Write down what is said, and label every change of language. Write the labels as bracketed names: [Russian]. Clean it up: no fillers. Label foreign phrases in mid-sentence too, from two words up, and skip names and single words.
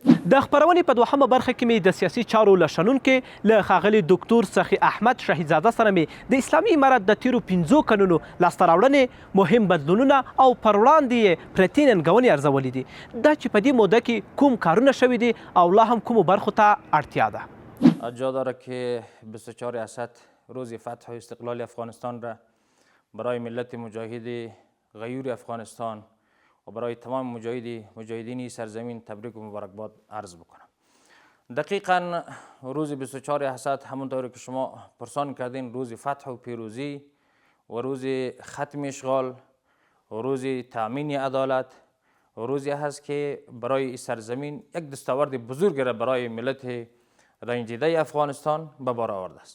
[Pashto] د خپرونې په دوهمه برخه کې مې د سیاسي چارو له شنونکي له ښاغلي ډاکټر سخي احمد شهیدزاده سره مې د اسلامي امارت د تیرو 5 کلونو لاسته راوړنې مهم بدلونونه او پر وړاندې یې پرتې ننګونې ارزولې دي دا چې په دې موده کې کوم کارونه شوي دي او لا هم کومو برخو ته اړتیا ده. [Persian] جا داره که 24 اسد روز فتح و استقلال افغانستان را برای ملت مجاهد غیور افغانستان و برای تمام مجاهدین سرزمین تبریک و مبارکباد عرض بکنم. دقیقا روز 24 اسد همونطور که شما پرسان کردین روز فتح و پیروزی و روز ختم اشغال و روز تامین عدالت و روزی هست که برای سرزمین یک دستاورد بزرگ را برای ملت رنجیده افغانستان به بار آورده است.